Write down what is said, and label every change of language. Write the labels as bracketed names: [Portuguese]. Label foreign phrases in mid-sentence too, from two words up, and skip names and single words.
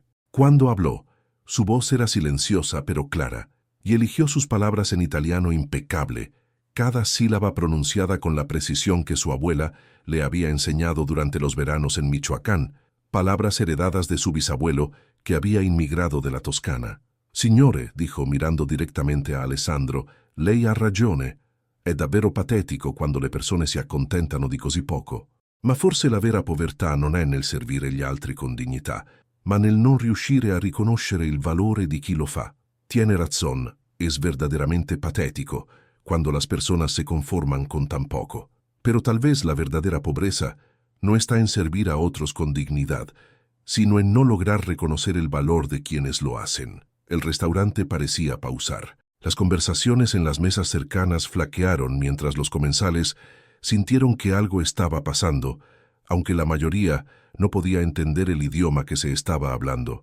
[Spanish] Cuando habló, su voz era silenciosa pero clara, y eligió sus palabras en italiano impecable, cada sílaba pronunciada con la precisión que su abuela le había enseñado durante los veranos en Michoacán, palabras heredadas de su bisabuelo que había inmigrado de la Toscana. [Italian] «Signore», [Spanish] dijo mirando directamente a Alessandro, [Italian] «lei ha ragione. È davvero patetico quando le persone si accontentano di così poco. Ma forse la vera povertà non è nel servire gli altri con dignità, ma nel non riuscire a riconoscere il valore di chi lo fa. [Spanish] Tiene razón, es verdaderamente patético cuando las personas se conforman con tan poco. Pero tal vez la verdadera pobreza no está en servir a otros con dignidad, sino en no lograr reconocer el valor de quienes lo hacen». El restaurante parecía pausar. Las conversaciones en las mesas cercanas flaquearon mientras los comensales sintieron que algo estaba pasando, aunque la mayoría no podía entender el idioma que se estaba hablando.